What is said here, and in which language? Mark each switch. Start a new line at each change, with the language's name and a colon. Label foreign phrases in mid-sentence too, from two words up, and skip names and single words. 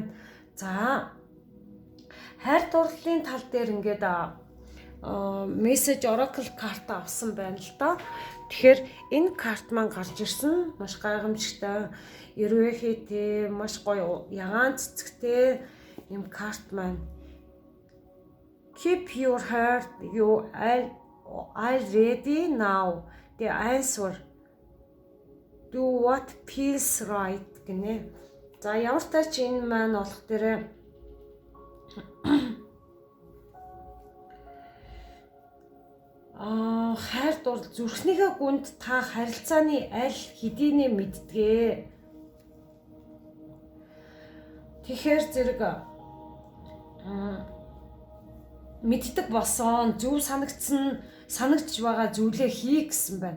Mongolian: За хайр дурлалын тал дээр ингээд мессеж oracle карта авсан байна л да. Тэгэхээр энэ карт маань гарч ирсэн маш гайхамшигтай, эрвэхтэй, маш гоё ягаан цэцэгтэй юм карт маань.
English: Keep your heart, you are ready now. The answer. Do what feels right гинэ.
Mongolian: За ямар ч тач энэ маань болох дээрээ хайр дур зүрхнийхээ гүнд та харилцааны аль хэдийнэ мэддэгэ. Тэгэхээр зэрэг мэддэг болсон зөв санагдж байгаа зүйлээ хий гэсэн байна.